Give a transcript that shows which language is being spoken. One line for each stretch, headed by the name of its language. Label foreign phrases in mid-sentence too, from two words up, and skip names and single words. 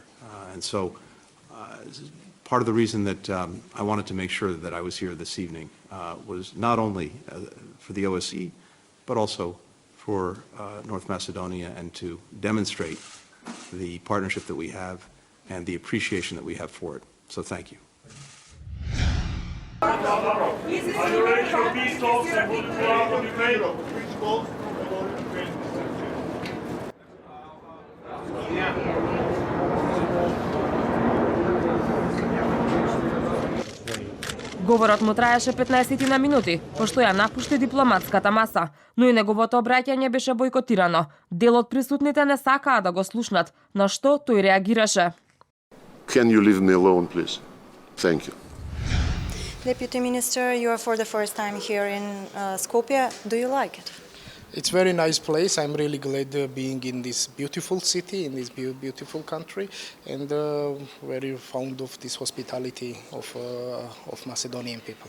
English: And so part of the reason that I wanted to make sure that I was here this evening was not only for the OSCE, but also for North Macedonia and to demonstrate the partnership that we have and the appreciation that we have for it. So thank you. Are you ready for peace talks and what will happen in Ukraine?
Macedonian: Говорот му траеше 15 на минути, пошто ја напушти дипломатската маса, но и неговото обраќање беше бойкотирано. Дел од присутните не сакаа да го слушнат, на што тој реагираше.
English: Can you leave me alone, please? Thank you. Deputy Minister, you are for the first time here in Skopje. Do you like it? It's a very nice place. I'm really glad being in this beautiful city, in this beautiful country, and very fond of this hospitality of Macedonian people.